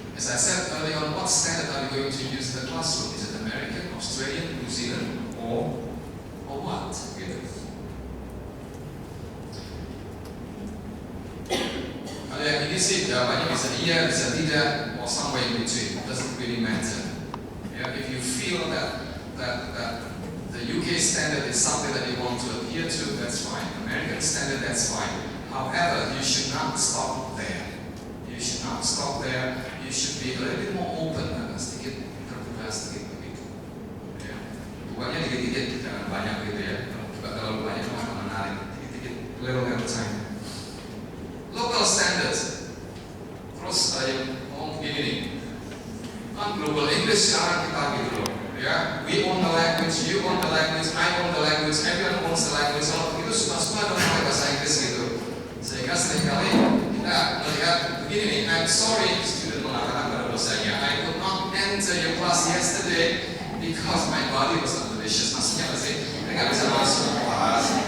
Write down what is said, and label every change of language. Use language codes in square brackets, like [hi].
[en] As I said earlier on, what standard are we going to use in the classroom? Is it American, Australian, New Zealand, or what? [id] Gitu. Kalau yang ini sih jawabannya bisa iya, bisa tidak, [en] or somewhere in between. It doesn't really matter. Yeah, if you feel that the UK standard is something that you want to adhere to, that's fine. American standard, that's fine. However, you should not stop there. You should not stop there. You should be a little bit more open, [id] sedikit terbuka sedikit begitu. Ya. Bukannya dikit-dikit, jangan banyak gitu ya. Kalau banyak akan menarik. Dikit-dikit, [en] little at a time. Local standards. [id] Terus yang ngomong begini nih. Kan global English sekarang kita gitu loh. Ya, [en] we own the language, you own the language, I own the language, everyone owns the language. [id] Kalau begitu suka-suka dong pakai bahasa Inggris gitu. Sehingga seringkali kita melihat begini nih, [en] I'm sorry, student mengatakan pada dosennya, I could not enter your class yesterday because my body was not delicious. [id] Maksudnya apa sih? Saya nggak bisa masuk kelas.